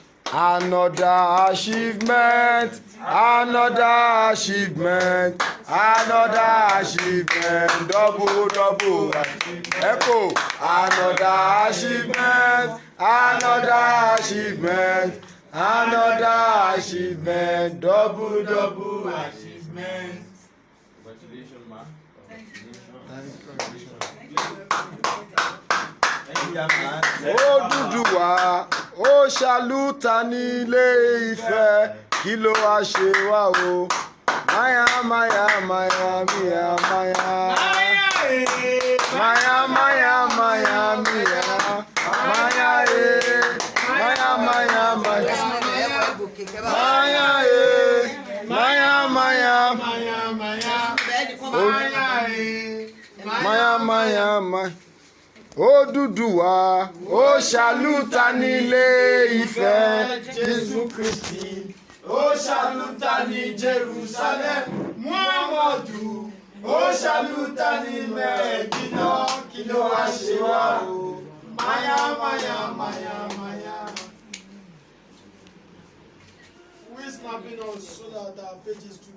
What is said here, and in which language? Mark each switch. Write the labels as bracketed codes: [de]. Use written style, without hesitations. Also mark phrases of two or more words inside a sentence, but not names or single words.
[en] Another achievement, another achievement, another achievement, double echo, another achievement, another achievement, another achievement, double achievement. Congratulations, ma. [yo] Odùduwà ó ṣàlùtà nílé Ifẹ̀ kí ló wá ṣe wá o maya maya maya mia maya maya maya maya mia maya maya maya maya maya maya maya maya Odùduwà ó ṣàlùtà nílé Ifẹ̀ Jésù Kristi, ó ṣàlùtà ní Jerusalem. Muhammadu, ó ṣàlùtà ní Mẹ́dínà. Kí ló wá ṣe wá o? Maya, maya, maya, maya. [en] Who is snapping us so that our pages too?